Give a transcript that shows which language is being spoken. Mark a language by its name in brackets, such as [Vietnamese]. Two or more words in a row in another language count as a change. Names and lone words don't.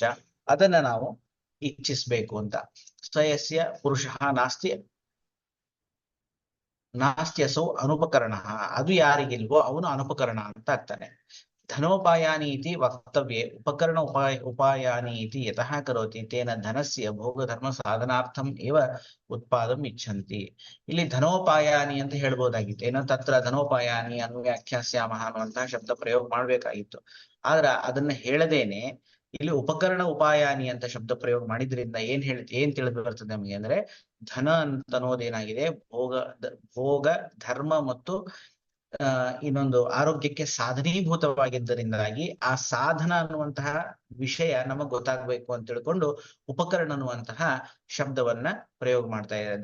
[Kannada] ಅದನ್ನ ನಾವು ಇಚ್ಛಿಸ್ಬೇಕು ಅಂತ. [Sanskrit] ಸ್ವಯಸ್ಯ ಪುರುಷ ನಾಸ್ತ್ಯಸೌ ಅನುಪಕರಣ, [Kannada] ಅದು ಯಾರಿಗಿಲ್ವೋ ಅವನು ಅನುಪಕರಣ ಅಂತ ಆಗ್ತಾನೆ. [Sanskrit] ಧನೋಪಾಯಾನಿ ಇತಿ ವಕ್ತವ್ಯೆ ಉಪಕರಣ ಉಪಾಯಾನಿ ಇತಿ ಯತಃ ಕರೋತಿ ತೇನ ಧನಸ್ಯ ಭೋಗ ಧರ್ಮ ಸಾಧನಾರ್ಥಂ ಏವ ಉತ್ಪಾದಂ ಇಚ್ಛಂತಿ. [Kannada] ಇಲ್ಲಿ ಧನೋಪಾಯಾನಿ ಅಂತ ಹೇಳ್ಬೋದಾಗಿತ್ತು. ಏನೋ [Sanskrit] ತತ್ರ ಧನೋಪಾಯಾನಿ ವ್ಯಾಖ್ಯಾಸ್ಯಾಮಃ [Kannada] ಅನ್ನುವಂತಹ ಶಬ್ದ ಪ್ರಯೋಗ ಮಾಡ್ಬೇಕಾಗಿತ್ತು. ಆದ್ರ ಅದನ್ನ ಹೇಳದೇನೆ ಇಲ್ಲಿ [Sanskrit] ಉಪಕರಣ ಉಪಾಯಾನಿ [Kannada] ಅಂತ ಶಬ್ದ ಪ್ರಯೋಗ ಮಾಡಿದ್ರಿಂದ ಏನ್ ತಿಳಿದು ಬರ್ತದೆ ನಮಗೆ ಅಂದ್ರೆ, ಧನ ಅಂತ ಅನ್ನೋದೇನಾಗಿದೆ, ಭೋಗ ಧರ್ಮ ಮತ್ತು ಇನ್ನೊಂದು ಆರೋಗ್ಯಕ್ಕೆ ಸಾಧನೀಭೂತವಾಗಿದ್ದರಿಂದಾಗಿ ಆ ಸಾಧನ ಅನ್ನುವಂತಹ ವಿಷಯ ನಮಗ್ ಗೊತ್ತಾಗ್ಬೇಕು ಅಂತ ತಿಳ್ಕೊಂಡು ಉಪಕರಣ ಅನ್ನುವಂತಹ ಶಬ್ದವನ್ನ ಪ್ರಯೋಗ ಮಾಡ್ತಾ ಇದೆ.